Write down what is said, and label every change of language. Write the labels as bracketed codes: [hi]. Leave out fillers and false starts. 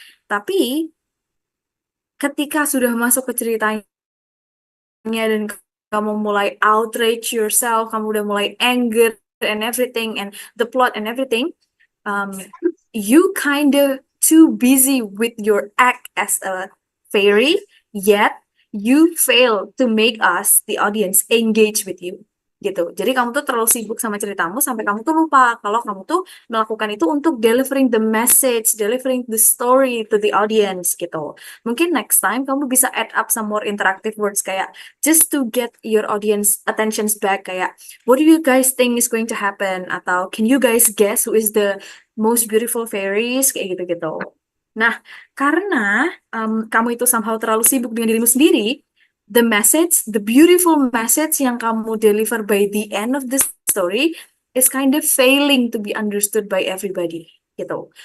[id] Tapi ketika sudah masuk ke ceritanya dan kamu mulai [en] outrage yourself, [id] kamu udah mulai [en] anger and everything, and the plot and everything, you kind of too busy with your act as a fairy, yet you fail to make us, the audience, engage with you. [id] Gitu. Jadi kamu tuh terlalu sibuk sama ceritamu sampai kamu tuh lupa kalau kamu tuh melakukan itu untuk [en] delivering the message, delivering the story to the audience [id] gitu. [en] Mungkin next time [id] kamu bisa [en] add up some more interactive words kayak just to get your audience attentions back, kayak what do you guys think is going to happen, atau can you guys guess who is the most beautiful fairies, kayak gitu-gitu. [id] Nah, karena kamu itu somehow terlalu sibuk dengan dirimu sendiri, [en] the message, the beautiful message [id] yang kamu [en] deliver by the end of the story is kind of failing to be understood by everybody, gitu.